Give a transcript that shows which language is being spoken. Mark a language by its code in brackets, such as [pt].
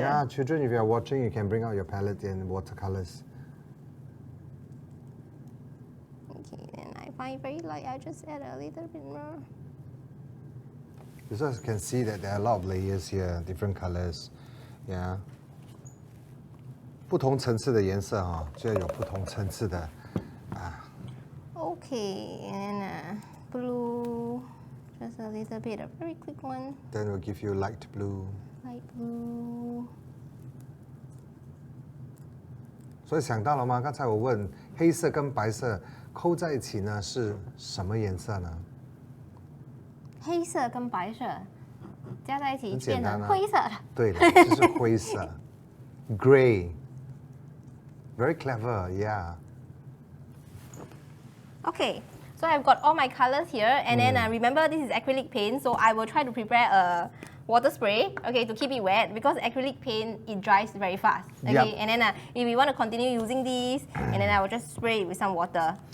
[en] Yeah, children, if you are watching, you can bring out your palette and watercolors. Okay. Then I find it very light. I just add a little bit more. You also can see that there are a lot of layers here, different colors. Yeah. [zh] 不同层次的颜色哈，就要有不同层次的 [en] Okay, and then blue, just a little bit, a very quick one, Then we'll give you light blue. light blue. [zh] 所以想到了吗？刚才我问黑色跟白色扣在一起呢是什么颜色呢？黑色跟白色加在一起很简单啊。变成灰色。对了，就是灰色，gray。 [en] Very clever, yeah. Okay, so I've got all my colors here, and then remember this is acrylic paint, so I will try to prepare a water spray, okay, to keep it wet, because acrylic paint, it dries very fast, okay, Yep. and then if we want to continue using this, and then I will just spray it with some water.